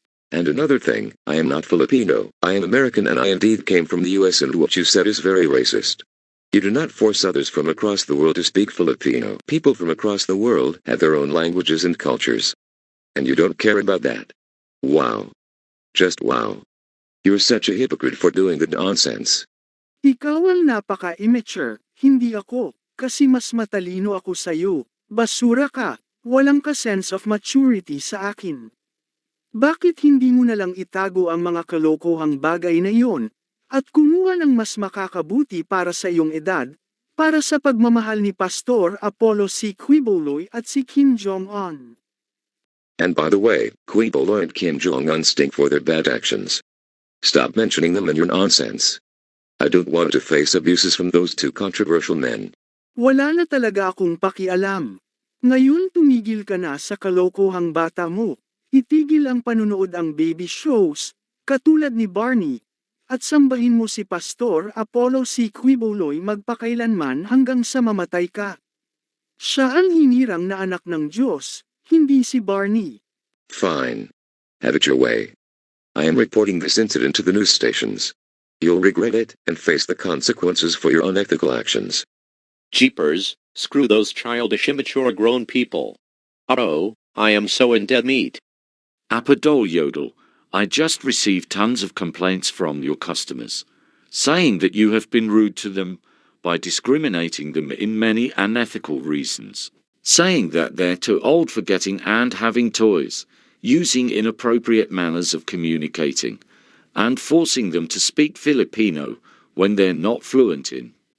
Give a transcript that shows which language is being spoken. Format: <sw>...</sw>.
<en>And another thing, I am not Filipino, I am American and I indeed came from the US and what you said is very racist. You do not force others from across the world to speak Filipino. People from across the world have their own languages and cultures. And you don't care about that. Wow. Just wow. You're such a hypocrite for doing the nonsense.</en> <tl>Ikaw ang napaka-immature, hindi ako, kasi mas matalino ako sa'yo. Basura ka, walang ka-sense of maturity sa akin. Bakit hindi mo nalang itago ang mga kalokohang bagay na iyon, at kumuha ng mas makakabuti para sa iyong edad, para sa pagmamahal ni Pastor Apollo C. Quiboloy at si Kim Jong-un?</tl> <en>And by the way, Quiboloy and Kim Jong-un stink for their bad actions. Stop mentioning them in your nonsense. I don't want to face abuses from those two controversial men.</en> <tl>Wala na talaga akong pakialam. Ngayon tumigil ka na sa kalokohang bata mo. Itigil ang panunood ang baby shows, katulad ni Barney, at sambahin mo si Pastor Apollo C. Quiboloy magpakailanman hanggang sa mamatay ka. Siya ang hinirang na anak ng Diyos, hindi si Barney.</tl> <en>Fine. Have it your way. I am reporting this incident to the news stations. You'll regret it, and face the consequences for your unethical actions. Jeepers, Screw those childish immature grown people. Oh, I am so in dead meat. Apadol Yodel, I just received tons of complaints from your customers, saying that you have been rude to them by discriminating them in many unethical reasons, saying that they're too old for getting and having toys, using inappropriate manners of communicating, and forcing them to speak Filipino when they're not fluent in.</en>